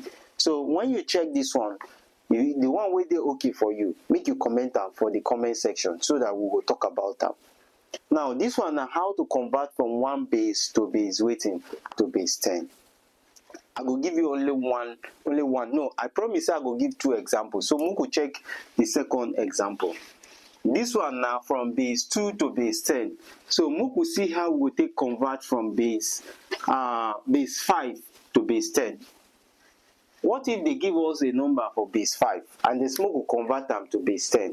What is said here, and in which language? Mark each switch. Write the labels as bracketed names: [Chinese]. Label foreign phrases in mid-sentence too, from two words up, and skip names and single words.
[Nigerian Pidgin] So when you check this one, the one wey dey okay for you, make you comment am for the comment section so that we go talk about am. Now this one na how to convert from one base to base wetin? To base 10. I go give you only one. No, I promise I go give two examples. So we go check the second example. This one now from base 2 to base 10. So we go see how we go take convert from base 5 to base 10. What if they give us a number for base 5 and the smoke will convert them to base 10?